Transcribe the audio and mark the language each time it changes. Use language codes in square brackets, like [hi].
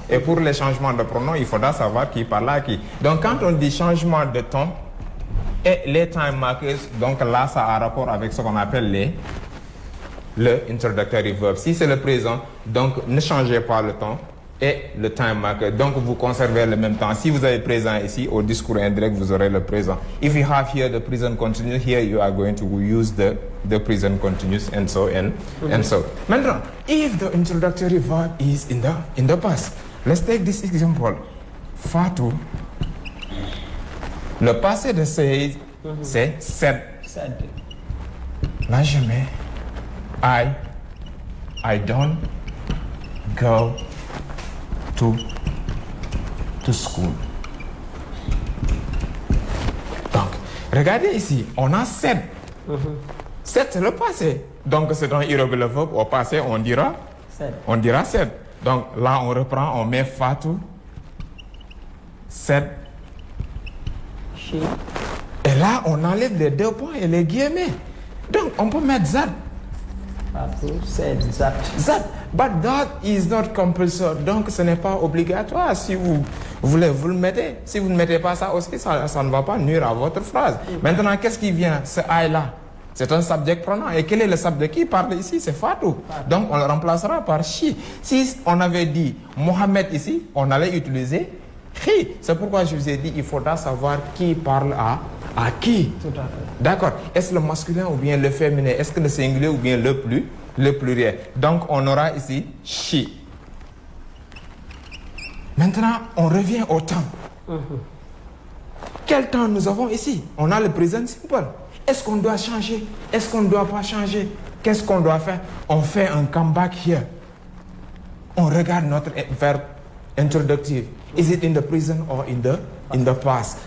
[fr] Et pour les changements de pronoms, il faudra savoir qui parle à qui. Donc quand on dit changement de temps et les time markers, donc là, ça a rapport avec ce qu'on appelle le introductory verb. Si c'est le présent, donc ne changez pas le temps et le time marker. Donc vous conservez le même temps. Si vous avez présent ici, au discours indirect, vous aurez le présent. [en] If you have here the present continuous, here you are going to use the present continuous and so and so. [fr] Maintenant, [en] if the introductory verb is in the past, let's take this example. Fatou. [fr] Le passé de say, c'est said. Là, je mets [en] I don't go to school. [fr] Donc, regardez ici, on a said. Said, c'est le passé. Donc, c'est un irregular verb. Au passé, on dira said. Donc, là, on reprend, on met Fatou. Said. [en] She. [fr] Et là, on enlève les deux points et les guillemets. Donc, on peut mettre that. [en] Fatou said that. That. But that is not compulsory. [fr] Donc, ce n'est pas obligatoire. Si vous voulez, vous le mettez. Si vous ne mettez pas ça aussi, ça ne va pas nuire à votre phrase. Maintenant, qu'est-ce qui vient? Ce I-là, c'est un subject pronom. Et quel est le subject qui parle ici? C'est Fatou. Donc, on le remplacera par she. Si on avait dit Mohamed ici, on allait utiliser he. C'est pourquoi je vous ai dit, il faudra savoir qui parle à qui. Tout à fait. D'accord. Est-ce le masculin ou bien le féminin? Est-ce que le singulier ou bien le pluriel? Donc, on aura ici she. Maintenant, on revient au temps. Quel temps nous avons ici? On a le présent simple. Est-ce qu'on doit changer? Est-ce qu'on ne doit pas changer? Qu'est-ce qu'on doit faire? On fait un [en] comeback here. [fr] On regarde notre verbe introductif. [en] Is it in the present or in the past?